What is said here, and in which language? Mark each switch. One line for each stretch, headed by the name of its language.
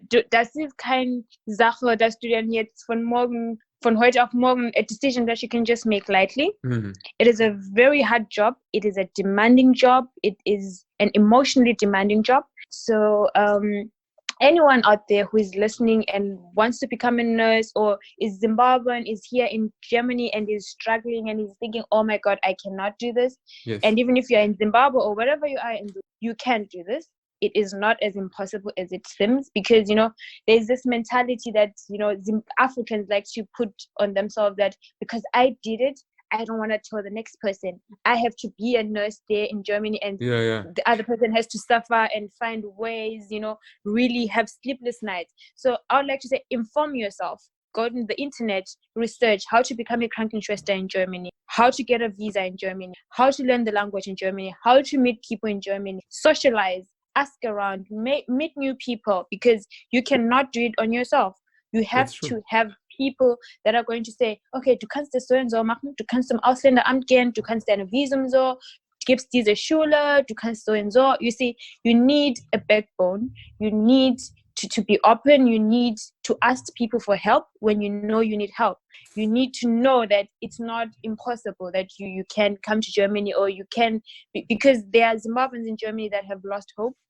German: Das ist keine Sache, dass du dann jetzt von heute auf morgen,
English: a decision that you can just make lightly. It is a very hard job. It is a demanding job. It is an emotionally demanding job. So anyone out there who is listening and wants to become a nurse, or is Zimbabwean, is here in Germany and is struggling and is thinking, oh my God, I cannot do this. Yes. And even if you're in Zimbabwe or wherever you are, you can do this. It is not as impossible as it seems, because, there's this mentality that, Africans like to put on themselves that because I did it, I don't want to tell the next person. I have to be a nurse there in Germany, and the other person has to suffer and find ways, really have sleepless nights. So I would like to say, inform yourself. Go on the internet, research how to become a Krankenschwester in Germany, how to get a visa in Germany, how to learn the language in Germany, how to meet people in Germany, socialize, ask around, meet new people, because you cannot do it on yourself. You have to have people that are going to say, okay,
German: du kannst das so und so machen, du kannst zum Ausländeramt gehen, du kannst deine Visum so, gibst diese Schule, du kannst so und so.
English: You see, you need a backbone. You need to be open. You need to ask people for help when you know you need help. You need to know that it's not impossible, that you can come to Germany, or you can, because there are Zimbabweans in Germany that have lost hope.